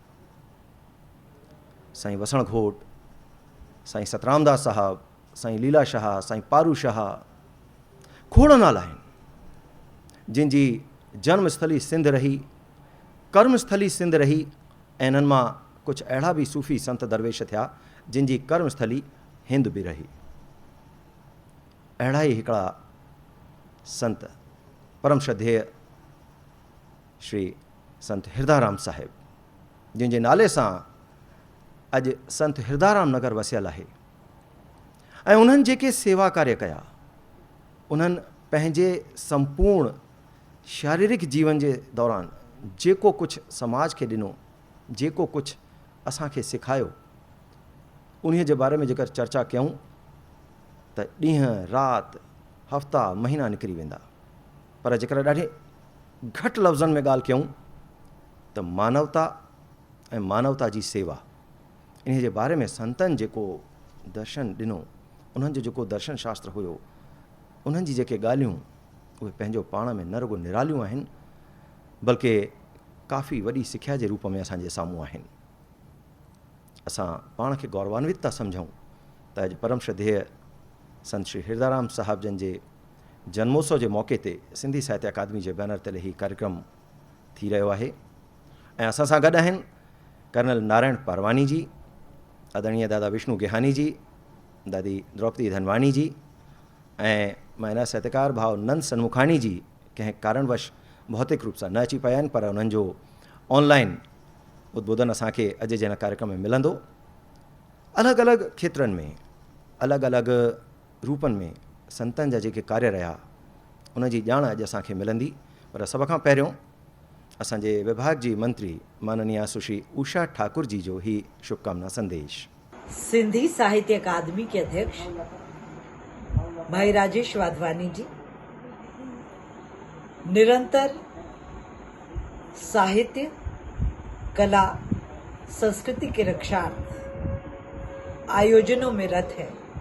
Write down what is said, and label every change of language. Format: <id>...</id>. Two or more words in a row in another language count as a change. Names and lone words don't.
<sd>साईं वसण घोट, साईं सतरामदास साहब, साईं लीला शाह, साईं पारू शाह खोड़ नाला आहिनि जिन जी जन्मस्थली सिंध रही, कर्मस्थली सिंध रही, ऐं इन्हनि मां कुझु अहिड़ा बि सूफ़ी संत दरवेश थिया जिन जी कर्मस्थली हिंद बि रही। अहिड़ा ई हिकिड़ा संत परम श्रद्धेय श्री संत हिरदाराम साहिब, जिन जे नाले सां अॼु संत हिरदाराम नगर वसियल आहे। ऐं उन्हनि जेके सेवा कार्य कया, उन्हनि पंहिंजे संपूर्ण शारीरिक जीवन जे दौरान जेको कुझु समाज खे ॾिनो, जेको कुझु असांखे सिखायो, उन्हीअ जे बारे में जेकर चर्चा कयूं त ॾींहं राति, हफ़्ता, महीना निकिरी वेंदा। पर जेकर ॾाढे घटि लफ़्ज़नि में ॻाल्हि कयूं त मानवता ऐं मानवता जी सेवा इन जे बारे में संतनि जेको दर्शन ॾिनो, उन्हनि जो जेको दर्शन शास्त्र हुयो, उन्हनि जी जेके ॻाल्हियूं उहे पंहिंजो पाण में न रुगो निरालियूं आहिनि, बल्कि काफ़ी वॾी सिख्या जे रूप में असांजे साम्हूं आहिनि। असां पाण खे गौरवान्वित था सम्झूं त अॼु परम श्रद्धेय संत श्री हिरदाराम साहिब जन जे जन्मोत्सव जे मौक़े ते सिंधी साहित्य अकादमी जे बैनर तले ही कार्यक्रम थी रहियो आहे ऐं असां सां गॾु आहिनि कर्नल नारायण पारवानी जी, आदरणीय दादा विष्णु गेहानी जी, दादी द्रौपदी धनवानी जी ऐं माइना साहित्यकार भाउ नंद सनमुखाणी जी कंहिं कारणवश भौतिक रूप सां न अची पिया आहिनि, पर उन्हनि जो ऑनलाइन उद्बोधन असांखे अॼु जे हिन कार्यक्रम में मिलंदो। अलॻि अलॻि खेत्रनि में अलॻि अलॻि रूपनि में संतनि जा जेके कार्य रहिया उन जी ॼाण अॼु असांखे मिलंदी। पर सभ खां पहिरियों असांजे विभाग जी मंत्री माननीय सुश्री उषा ठाकुर जी जो ही शुभकामना संदेश।</sd> <hi>सिंधी साहित्य अकादमी के अध्यक्ष भाई राजेश वाधवानी जी निरंतर साहित्य, कला, संस्कृति के रक्षार्थ आयोजनों में रत है।</hi>